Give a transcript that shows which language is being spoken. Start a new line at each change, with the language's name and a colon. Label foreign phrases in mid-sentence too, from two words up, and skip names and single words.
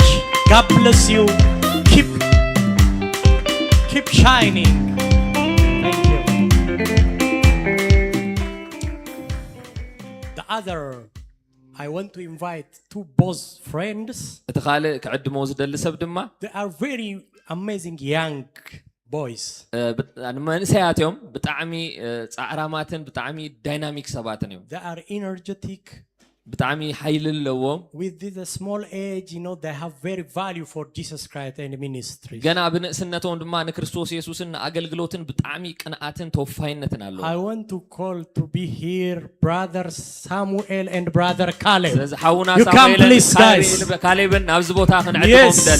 English: God bless you. Keep shining. Thank you. The other, I want to invite two boss friends.
Tigrinya: እቲ ካልእ ክዕድሞ ዝደሊ ሰብ ድማ
English: They are very amazing young boys.
Tigrinya: መንእሰያት እዮም ብጣዕሚ ጻዕራማትን ብጣዕሚ ዳይናሚክ ሰባትን እዮም
English: They are energetic.
Tigrinya: ብጣዕሚ ኃይል ኣለዎም
English: With this small age, they have very value for Jesus Christ and ministry.
Tigrinya: ገና ብንእስነቶም ድማ ንክርስቶስ ኢየሱስን አገልግሎትን ብጣዕሚ ቅንዓትን ተወፋይነትን ኣለዎም
English: I want to call to be here Brother Samuel and Brother Caleb.
Tigrinya: ስለዚ ሓውና
English: You come please, guys.
Tigrinya: ካሌብን ናብዚ ቦታ ክንዕድሞም ደሊ